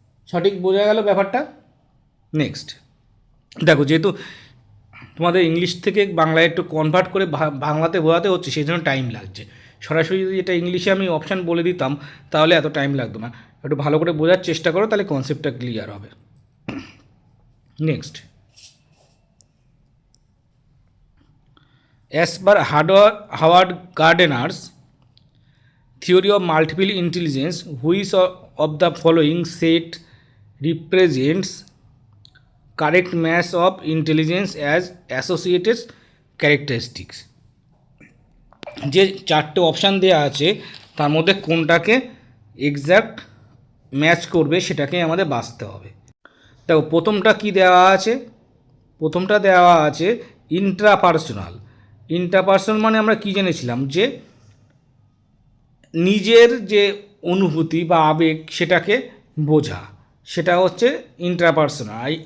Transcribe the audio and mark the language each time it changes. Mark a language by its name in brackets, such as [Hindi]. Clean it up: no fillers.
[Bangla] সঠিক বোঝা গেল ব্যাপারটা। নেক্সট দেখো, যেহেতু তোমাদের ইংলিশ থেকে বাংলায় একটু কনভার্ট করে বাংলাতে বোঝাতে হচ্ছে, সেই জন্য টাইম লাগছে। সরাসরি যদি এটা ইংলিশে আমি অপশান বলে দিতাম তাহলে এত টাইম লাগতো না। একটু ভালো করে বোঝার চেষ্টা করো, তাহলে কনসেপ্টটা ক্লিয়ার হবে। [English] Next, as per Howard Gardner's theory of multiple intelligence, which of the following set represents correct mass of intelligence as associated characteristics? [Bangla] যে চারটে অপশান দেওয়া আছে তার মধ্যে কোনটাকে এক্স্যাক্ট ম্যাচ করবে সেটাকে আমাদের বাছতে হবে। দেখো, প্রথমটা কি দেওয়া আছে? প্রথমটা দেওয়া আছে ইন্ট্রাপার্সোনাল। ইন্ট্রাপার্সোনাল মানে আমরা কি জেনেছিলাম, যে নিজের যে অনুভূতি বা আবেগ সেটাকে বোঝা, সেটা হচ্ছে ইন্ট্রাপার্সোনাল।